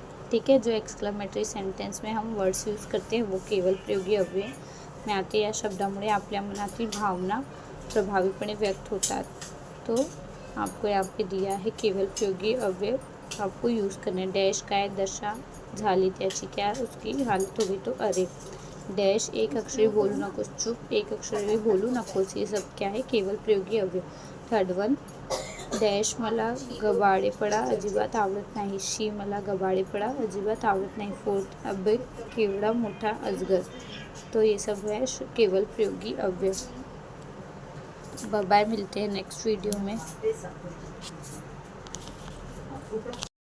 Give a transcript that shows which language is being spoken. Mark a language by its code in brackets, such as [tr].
[hi] ठीक है, जो एक्सक्लेमेटरी सेंटेंस में हम वर्ड्स यूज़ करते हैं वो केवल प्रयोगी अव्यय में आते। [mr] या शब्दामुळे आपल्या मनातील भावना प्रभावीपणे व्यक्त होतात। [hi] तो आपको यहाँ पे दिया है केवल प्रयोगी अव्यय आपको यूज़ करना। [mr] डैश काय दशा झाली त्याची, [hi] क्या उसकी हालत हो गई तो अरे। [mr] डैश एक अक्षरी बोलू नकोस, चुप एक अक्षरी बोलू नकोस, [hi] ये सब क्या है [mr] केवल प्रयोगी अव्यय। थर्ड वन, डॅश मला गबाळेपणा अजिबात आवडत नाही। शी मला गबाळेपणा अजिबात आवडत नाही। फोर्थ, अबे केवढा मोठा अजगर। [hi] तो ये सब है केवल प्रयोगी अव्यय। बाय, मिलते हैं नेक्स्ट वीडियो में।